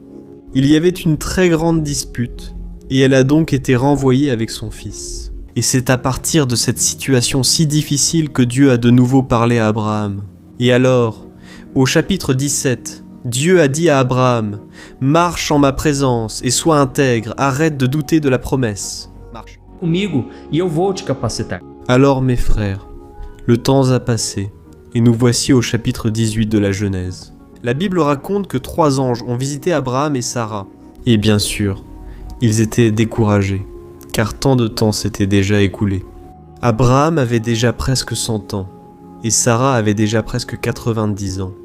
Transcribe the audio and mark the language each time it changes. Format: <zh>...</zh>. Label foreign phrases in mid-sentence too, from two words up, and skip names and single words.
<fr>Il y avait une très grande dispute, et elle a donc été renvoyée avec son fils. Et c'est à partir de cette situation si difficile que Dieu a de nouveau parlé à Abraham. Et alors, au chapitre 17, Dieu a dit à Abraham « Marche en ma présence et sois intègre, arrête de douter de la promesse. » Marche.</fr> <pt>Comigo e eu vou te capacitar.</pt> <fr>Alors mes frères, le temps a passé, et nous voici au chapitre 18 de la Genèse. La Bible raconte que 3 anges ont visité Abraham et Sarah. Et bien sûr, ils étaient découragés, car tant de temps s'était déjà écoulé. Abraham avait déjà presque 100 ans, et Sarah avait déjà presque 90 ans.</fr>